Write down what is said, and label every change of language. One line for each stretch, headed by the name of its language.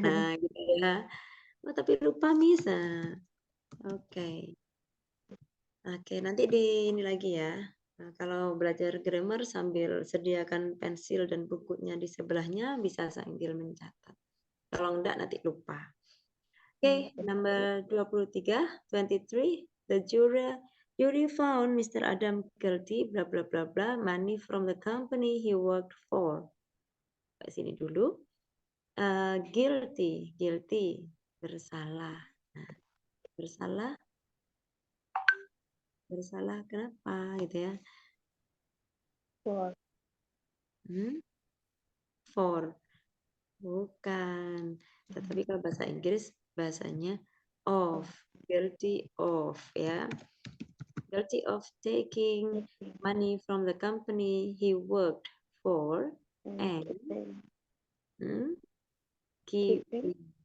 Indonesian: Nah, gitu ya. Oh, tapi lupa Miss. Nah, oke. Oke, nanti di ini lagi ya. Nah, kalau belajar grammar sambil sediakan pensil dan bukunya di sebelahnya bisa sambil mencatat. Kalau enggak nanti lupa.
English: Oke, number 23, the jury found Mr. Adam guilty bla bla bla bla money from the company he worked for.
Indonesian: Ke sini dulu. Guilty, bersalah. Nah, bersalah kenapa gitu ya? For, bukan. Tetapi kalau bahasa Inggris bahasanya of, guilty of, ya.
English: Guilty of taking money from the company he worked for and keeping.